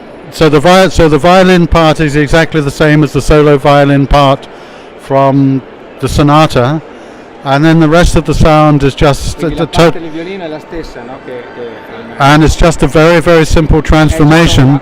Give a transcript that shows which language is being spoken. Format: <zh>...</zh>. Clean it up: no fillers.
<en>So the violin part is exactly the same as the solo violin part from the sonata, and then the rest of the sound is just</en> <it>Quindi la parte del violino è la stessa, no?</it> <en>and it's just a very, very simple transformation.</en>